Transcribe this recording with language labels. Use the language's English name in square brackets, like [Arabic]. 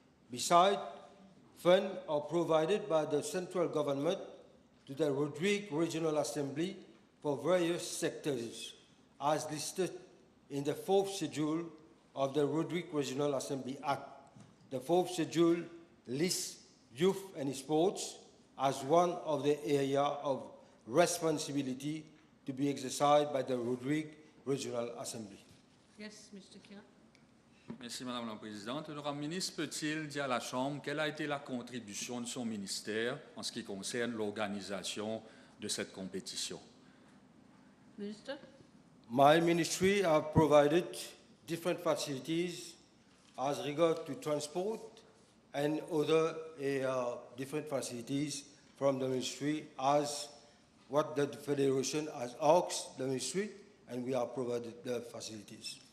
[English] Besides, funds are provided by the central government to the Rodrigue Regional Assembly for various sectors, as listed in the 4th schedule of the Rodrigue Regional Assembly Act. The 4th schedule lists youth and sports as one of the areas of responsibility to be exercised by the Rodrigue Regional Assembly. Yes, Mr. Kira. [French] Merci, Madame la Présidente. L'honorable ministre peut-il dire à la Chambre quelle a été la contribution de son ministère en ce qui concerne l'organisation de cette compétition? [English] Minister? My ministry have provided different facilities as regards to transport and other different facilities from the ministry as what the Federation has asked the ministry, and we have provided the facilities.